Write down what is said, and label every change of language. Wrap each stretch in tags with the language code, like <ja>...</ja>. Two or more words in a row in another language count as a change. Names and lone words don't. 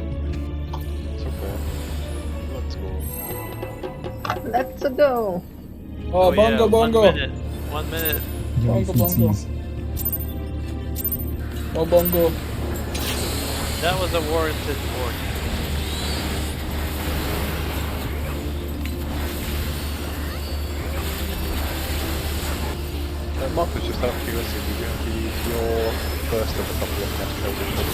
<en>It's okay. Let's go. Let's go. Oh, bongo, yeah, bongo. 1 minute. Bongo, bongo. Oh, bongo. That was a warranted warning. Marcus, just out of curiosity, did you have to use your first of a couple of match codes?</en>